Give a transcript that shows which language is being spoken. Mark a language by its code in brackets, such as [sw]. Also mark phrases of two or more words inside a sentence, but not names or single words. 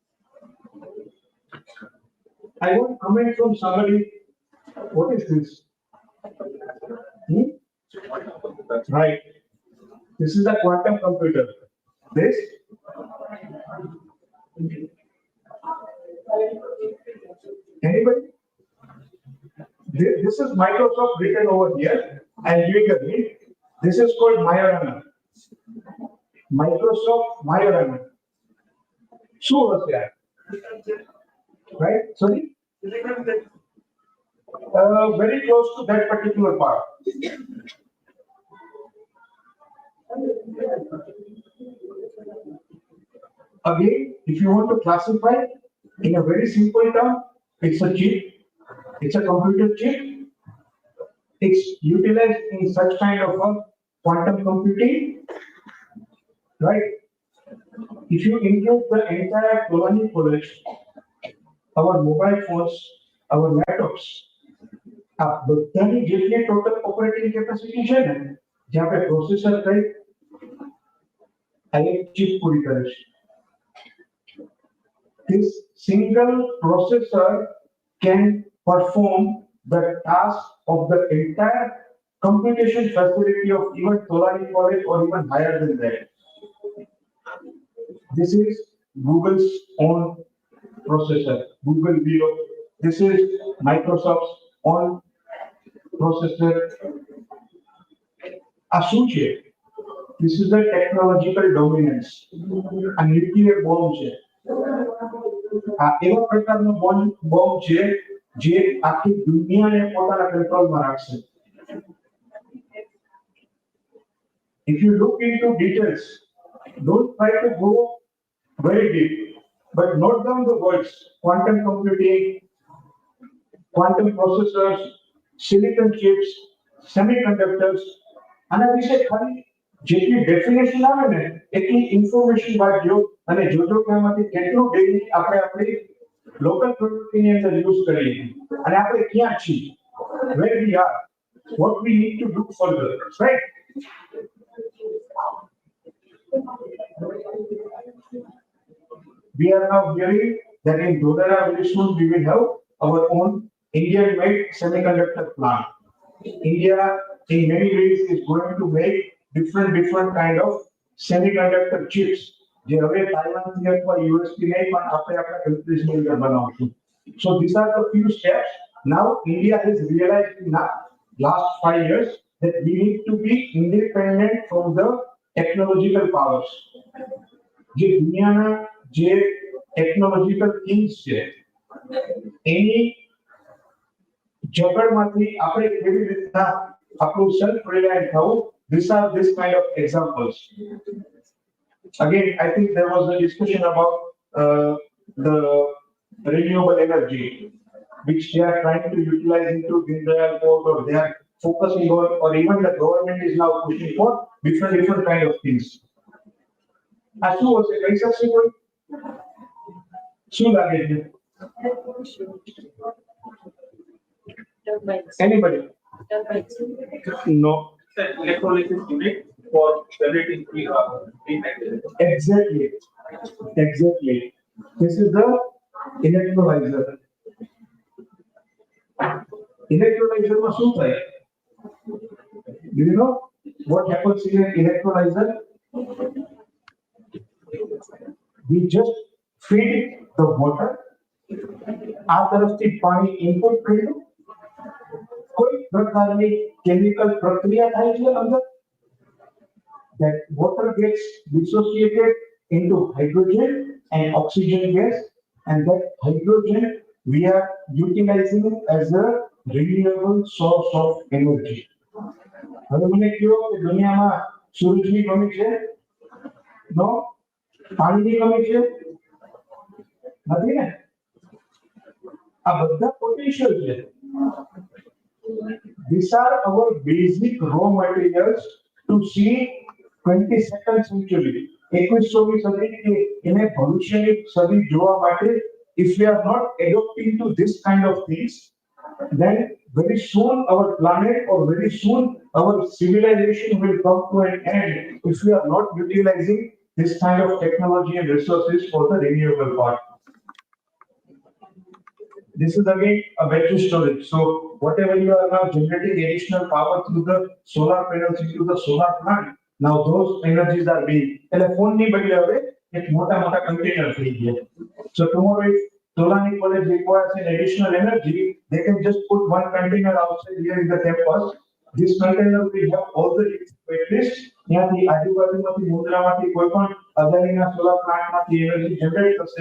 [en] I want comment from somebody. What is this? Right. This is a quantum computer. This? Anybody? This is Microsoft written over here. I'm giving a hint. This is called Majorana. Microsoft Majorana. [gu] શું હશે આ? [en] Right? Sorry? Very close to that particular part. Again, if you want to classify in a very simple term, it's a chip. It's a computer chip. It's utilized in such kind of a quantum computing, right? If you include the entire colony college, our mobile phones, our laptops, [gu] આ બધાની જેટલી [en] total operating capacity [gu] છે ને, જ્યાં આપણે processor કઈ આ એક chip પૂરી કરે છે. [en] This single processor can perform the task of the entire computation facility of even Tolani College or even higher than that. This is Google's own processor, Google Veo. This is Microsoft's own processor. Asuche. This is the technological dominance. A nuclear bomb છે. [gu] આ એવા પ્રકારનો બોમ્બ છે જે આખી દુનિયાને પોતાના કંટ્રોલમાં રાખશે. [en] If you look into details, don't try to go very deep, but note down the words: quantum computing, quantum processors, silicon chips, semiconductors. [gu] આના વિશે ખાલી જેટલી ડેફિનેશન આવે ને એટલી ઇન્ફોર્મેશન વાંચજો અને જોજો કે આમાંથી કેટલું ડેલી આપણે આપણી [en] local product [gu] અંદર યુઝ કરીએ અને આપણે ક્યાં છીએ, [en] where we are, what we need to do further, right? We are now hearing that in Dodara very soon we will have our own Indian-made semiconductor plant. India in many ways is going to make different kind of semiconductor chips. [gu] જે હવે તાઇવાનથી અથવા યુએસથી નહીં પણ આપણે આપણા કન્ટ્રીઝની અંદર બનાવશું. [en] So these are the few steps Now India has realized in the last 5 years that we need to be independent from the technological powers. [gu] જે દુનિયાના જે [en] technological kings [gu] છે એની જગડમાંથી આપણે કેવી રીતના આપણું [en] self reliant [gu] થવું, [en] these are this kind of examples. Again, I think there was a discussion about the renewable energy which they are trying to utilize into Dindayal Port, or they are focusing on, or even the government is now pushing for different kind of things. [gu] આ શું હશે કહી શકશે કોઈ? શું લાગે છે? [en] Anybody? No. Electrolysis unit for generating Exactly. This is the electrolyzer. [gu] Electrolyzer માં શું થાય? [en] Do you know what happens in an electrolyzer? We just feed the water. [gu] આ તરફથી પાણી ઇનપુટ કર્યું, કોઈ પ્રકારની કેમિકલ પ્રક્રિયા થાય છે અંદર. [en] That water gets dissociated into hydrogen and oxygen gas, and that hydrogen we are utilizing as a renewable source of energy. [gu] હવે મને કહો કે દુનિયામાં સૂરજની કમી છે? નો. પાણીની કમી છે? નથી ને? આ બધા પોટેન્શિયલ છે. [en] These are our basic raw materials to see 22nd century. [gu] 21મી સદી કે એને ભવિષ્યની સદી જોવા માટે, [en] if we are not adopting to this kind of things, then very soon our planet, or very soon our civilization will come to an end if we are not utilizing this kind of technology and resources for the renewable part. This is again a battery storage. So whatever you are now generating additional power through the solar panels into the solar plant, now those energies are being, [gu] એટલે ફોન ની બદલે હવે એક મોટા મોટા કન્ટેનર થઈ ગયા. [en] So tomorrow if Tolani College requires an additional energy, they can just put one container outside here in the campus. This container will have all the batteries. [gu] ત્યાંથી આજુબાજુમાંથી મુંદ્રામાંથી કોઈ પણ અદાણીના [en] solar plant energy generate [gu] થશે.